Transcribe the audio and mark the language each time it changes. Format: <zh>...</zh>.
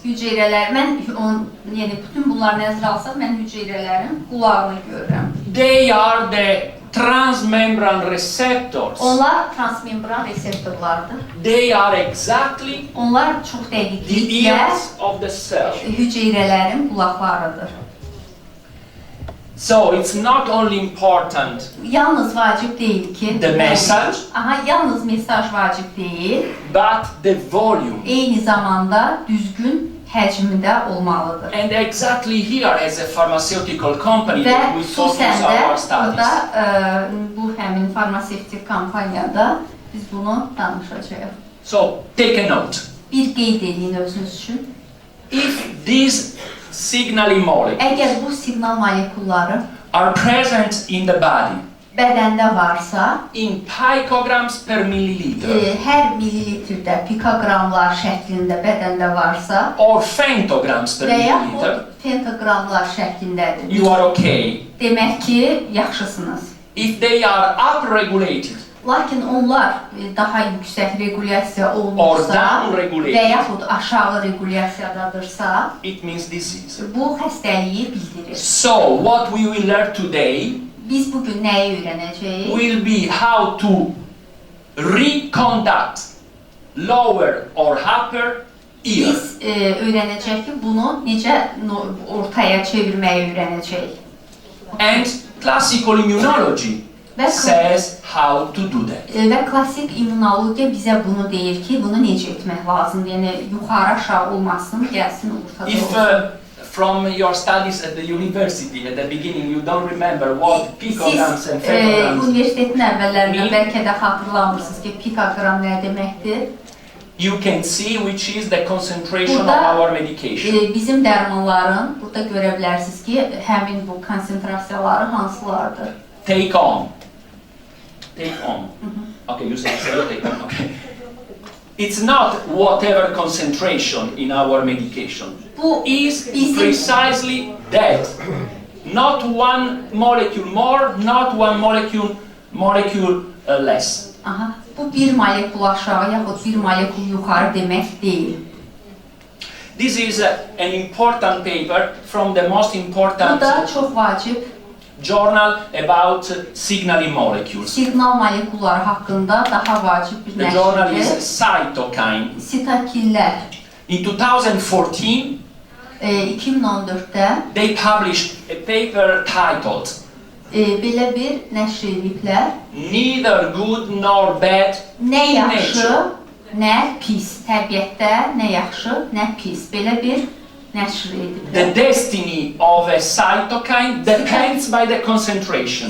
<az>Hüceyrələr, yəni bütün bunları nəzərə alsaq, mən hüceyrələrin qulağını görürəm.</az> <en>They are the transmembrane receptors.</en> <az>Onlar transmembran reseptorlardır.</az> <en>They are exactly</en> <az>Onlar çox</az> <en>the</en> <az>dəqiqliklə</az> <en>ears of the cell.</en> <az>hüceyrələrin qulaqlarıdır.</az> <en>So it's not only important</en> <az>Yalnız vacib deyil ki,</az> <en>the message,</en> <az>yalnız mesaj vacib deyil,</az> <en>but the volume.</en> <az>eyni zamanda düzgün həcmdə olmalıdır.</az> <en>And exactly here, as a pharmaceutical company,</en> <az>Və</az> <en>we focus</en> <az>xüsusən də</az> <en>our studies.</en> <az>burada bu həmin farmasevtik kampaniyada biz bunu danışacağıq.</az> <en>So take a note.</en> <az>Bir qeyd edin özünüz üçün.</az> <en>If these signaling molecules</en> <az>Əgər bu siqnal molekulları</az> <en>are present in the body</en> <az>bədəndə varsa,</az> <en>in picograms per milliliter</en> <az>hər millilitrdə pikoqramlar şəklində bədəndə varsa</az> <en>or femtograms per</en> <az>və</az> <en>milliliter,</en> <az>yaxud pentaqramlar şəklindədir.</az> <en>you are okay.</en> <az>Demək ki, yaxşısınız.</az> <en>If they are upregulated</en> <az>Lakin onlar daha yüksək regulyasiya</az> <en>or</en> <az>olmuşsa və</az> <en>downregulated,</en> <az>yaxud aşağı regulyasiyadadırsa,</az> <en>it means disease.</en> <az>bu xəstəliyi bildirir.</az> <en>So what we will learn today</en> <az>Biz bugün nəyi öyrənəcəyik?</az> <en>will be how to reconduct lower or upper ear.</en> <az>Biz öyrənəcəyik ki, bunu necə ortaya çevirməyi öyrənəcəyik.</az> <en>And classical immunology</en> <az>Və,</az> <en>says how to do that.</en> <az>və klassik immunologiya bizə bunu deyir ki, bunu necə etmək lazımdır. Yəni, yuxarı aşağı olmasın, gəlsin ortada</az> <en>If</en> <az>olsun.</az> <en>from your studies at the university at the beginning you don't remember what picograms</en> <az>Siz</az> <en>and femtograms,</en> <az>universitetin əvvəllərində Me- bəlkə də xatırlamırsınız ki, pikoqram nə deməkdir?</az> <en>you can see which is the concentration of</en> <az>Burada,</az> <en>our medication.</en> <az>Bizim dərmanların, burada görə bilərsiniz ki, həmin bu konsentrasiyaları hansılardır?</az> <en>Take on take on. Okay, you say take on, okay. It's not whatever concentration in our medication.</en> <az>Bu</az> <en>Is</en> <az>bizim</az> <en>precisely that. Not one molecule more, not one molecule less.</en> <az>aha, bu bir molekul aşağı yaxud bir molekul yuxarı demək deyil.</az> <en>This is an important paper from the most</en> <az>Bu</az> <en>important</en> <az>da çox vacib</az> <en>journal about signaling molecules.</en> <az>siqnal molekulları haqqında daha vacib bir</az> <en>The journal is</en> <az>nəşrdir.</az> <en>Cytokine.</en> <az>Sitokinlər</az> <en>In 2014,</en> <az>2014-də</az> <en>they published a paper titled</en> <az>belə bir nəşr ediblər.</az> <en>Neither good nor bad</en> <az>Nə</az> <en>in</en> <az>yaxşı,</az> <en>nature.</en> <az>nə pis. Təbiətdə nə yaxşı, nə pis. Belə bir nəşr</az> <en>The</en> <az>ediblər.</az> <en>destiny of a cytokine depends by the concentration.</en>